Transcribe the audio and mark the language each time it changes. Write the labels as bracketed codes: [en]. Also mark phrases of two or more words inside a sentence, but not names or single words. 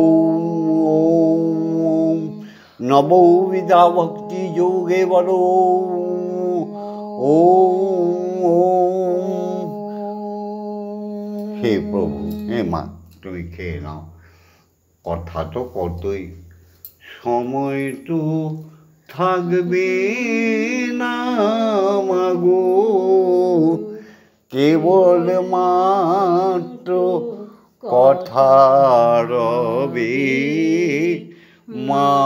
[sa] ओम नवविधा भक्ति योगे बोलो ओम [bn] হে প্রভু হে মা তুমি খেয়ে নাও কথা তো কতই সময় তো থাকবে না মাগো কেবল মাত্র কথা রবে মা